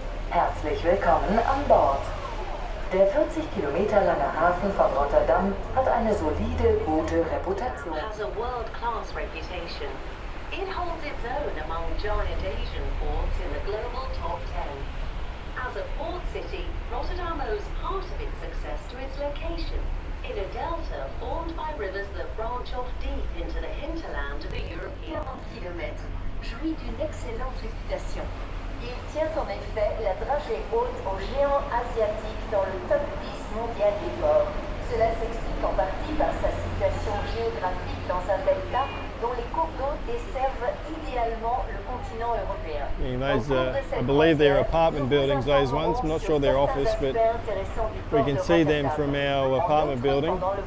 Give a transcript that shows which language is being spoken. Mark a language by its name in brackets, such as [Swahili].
[German] Herzlich willkommen an Bord. Der 40 Kilometer lange Hafen von Rotterdam hat eine solide, gute Reputation. [English] Has a world-class reputation. It holds its own among giant Asian ports in the global top 10. As a port city, Rotterdam owes part of its success to its location, in a delta formed by rivers that branch off deep into the hinterland of the European. [French] 40 km, jouit d'une excellente réputation. Il tient en effet la dragée haute aux géants asiatiques dans le top 10 mondial des ports. Cela s'explique en partie par sa situation géographique dans un delta dont les cours d'eau desservent idéalement le continent européen. [English] I believe they're apartment buildings, those ones. I'm not sure they're office, but we can see them from our apartment building.